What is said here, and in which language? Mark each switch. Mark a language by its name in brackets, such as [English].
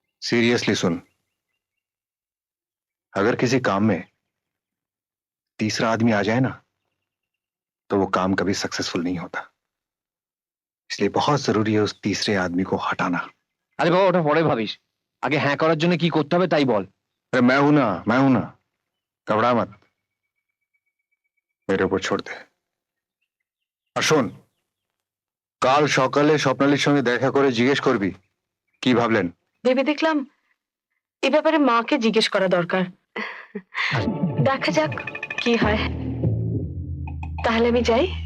[Hindi] Seriously सुन, अगर किसी काम में तीसरा आदमी आ जाए ना, तो वो काम कभी सक्सेसफुल नहीं होता। इसलिए बहुत जरूरी है उस तीसरे आदमी को हटाना। [Bangla] আরে বাবা, ওটা পরে ভাবিস, আগে হ্যাঁ করার জন্য কি করতে হবে তাই বল। [Hindi] अरे मैं हूं ना, घबरा मत, मेरे ऊपर छोड़ दे। [Bangla] আর শোন, কাল সকালে স্বপ্নালীর সঙ্গে দেখা করে জিজ্ঞেস করবি কি ভাবলেন। ভেবে দেখলাম এ ব্যাপারে মাকে জিজ্ঞেস করা দরকার। দেখা যাক কি হয়। তাহলে আমি যাই।